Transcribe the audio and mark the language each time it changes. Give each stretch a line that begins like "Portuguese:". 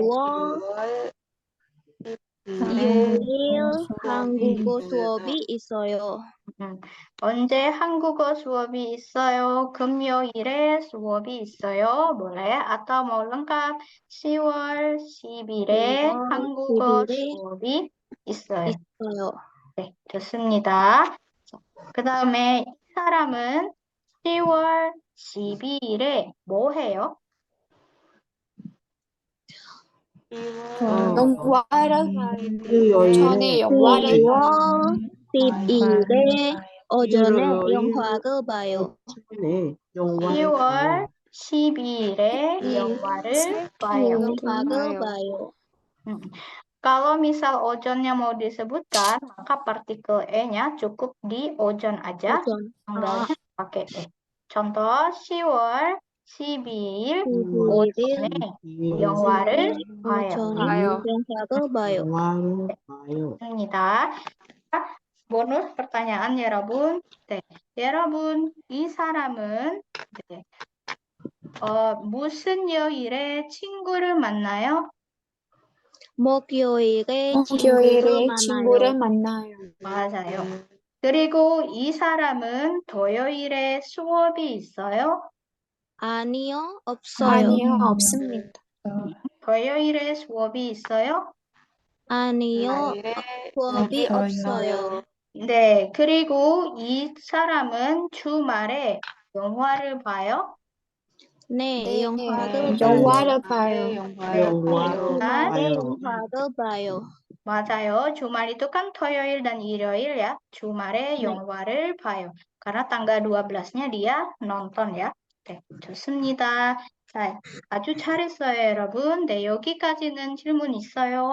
Korean: 10월 6일 한국어 수업이 있어요. 언제 한국어 수업이 있어요? 금요일에 수업이 있어요.
Indonesian: boleh atau mau lengkap
Korean: 10월 10일에 한국어 10일에 수업이 있어요. 있어요. 네, 좋습니다. 그 다음에 이 사람은 10월 12일에 뭐 해요? 영화를 봐요. 일요일에 오전에 영화를 10월 10일에 오전에 영화를 봐요. 아침에 영화를 10월 12일에 영화를 봐요. 영화를 봐요.
Indonesian: Kalau misal ojonnya mau disebutkan, maka partikel e-nya cukup di ojon aja,
Korean: 오전.
Indonesian: tanggalnya pakai e. Contoh 10월 12일
Korean: 11일 오전에 영화를 봐요. 오전에 영화를 봐요. 영화를 봐요. 입니다.
Indonesian: bonus pertanyaan 여러분.
Korean: 네, 여러분 이 사람은 네, 무슨 요일에 친구를 만나요? 목요일에 목요일에 친구를 친구를 만나요. 만나요. 맞아요. 그리고 이 사람은 토요일에 수업이 있어요? 아니요, 없어요. 아니요, 없습니다. 토요일에 수업이 있어요? 아니요, 수업이 없어요. 네, 그리고 이 사람은 주말에 영화를 봐요? 네, 영화를 봐요. 영화를 봐요. 영화를 주말에 봐요. 영화를 봐요. 맞아요.
Indonesian: 주말 itu kan 토요일 dan 일요일 ya.
Korean: 주말에 네. 영화를 봐요.
Indonesian: karena tanggal 12-nya dia nonton ya.
Korean: 네, 좋습니다. 자, 아주 잘했어요, 여러분. 네, 여기까지는 질문 있어요?